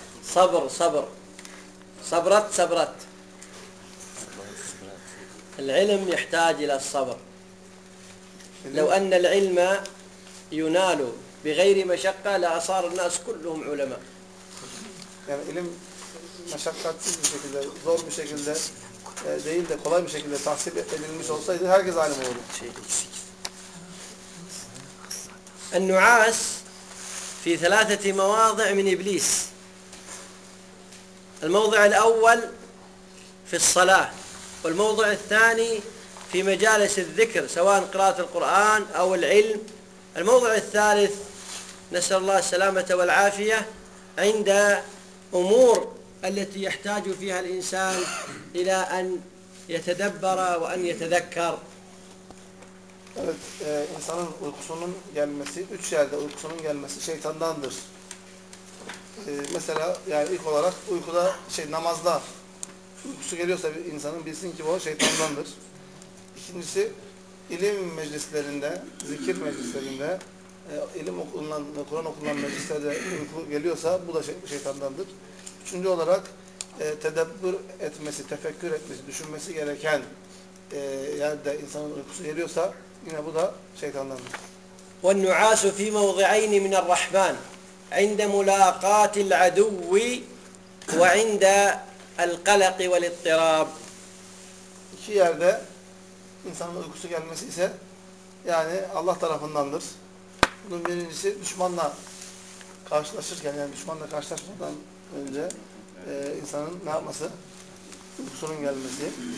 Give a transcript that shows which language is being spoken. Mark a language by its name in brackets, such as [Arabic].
[Arabic] صبر صبر صبرت صبرت العلم يحتاج إلى الصبر لو أن العلم ينال بغير مشقة لأصار الناس كلهم علماء يعني العلم مشقات بشكل زور بشكل [Turkish] değil de kolay bir şekilde tahsil edilmiş olsaydı herkes alim olurdu. [Arabic] النعاس في ثلاثة مواضع من إبليس. الموضع الأول في الصلاة والموضع الثاني في مجالس الذكر سواء قراءة القرآن أو العلم. الموضع الثالث نسأل الله السلامة والعافية عند أمور التي يحتاج فيها الإنسان إلى أن يتدبر وأن يتذكر. [Turkish] Evet, insanın uykusunun gelmesi, üç yerde uykusunun gelmesi şeytandandır. Mesela yani ilk olarak uykuda, namazda uykusu geliyorsa bir insanın bilsin ki o şeytandandır. İkincisi, ilim meclislerinde, zikir meclislerinde, ilim okunan, Kur'an okunan meclislerde uyku geliyorsa bu da şeytandandır. Üçüncü olarak, tedebbür etmesi, tefekkür etmesi, düşünmesi gereken yerde insanın uykusu geliyorsa yine bu da şeytandan. [Arabic] والنعاس في موضعين من الرحمن عند ملاقات العدو وعند القلق والاضطراب. [Turkish] İki yerde insanın uykusu gelmesi ise yani Allah tarafındandır. Bunun birincisi düşmanla karşılaşırken yani düşmanla karşılaşmadan önce insanın ne yapması? Uykusunun gelmesi.